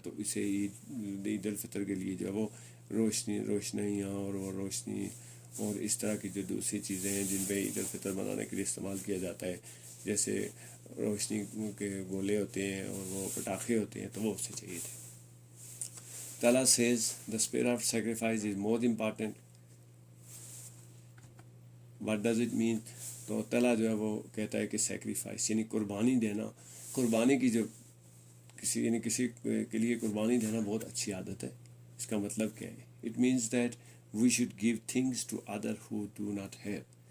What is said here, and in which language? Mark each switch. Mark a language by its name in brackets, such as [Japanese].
[Urdu] تو اسے عید الفطر کے لیے جو ہے وہ روشنیاں اور وہ روشنی اور اس طرح کی جو دوسری چیزیں ہیں جن پہ عید الفطر منانے کے لیے استعمال کیا جاتا ہے، جیسے روشنی کے گولے ہوتے ہیں اور وہ پٹاخے ہوتے ہیں تو وہ اسے چاہیے تھے. [English] تعالیٰ says the spirit of sacrifice is more important. What does it mean؟ [Urdu] تو تعالیٰ جو ہے وہ کہتا ہے کہ سیکریفائس یعنی قربانی دینا، قربانی کی جو کسی کے لیے قربانی دینا بہت اچھی عادت ہے. اس کا مطلب کیا ہے؟ [English] It means that we should give things to other who do not have.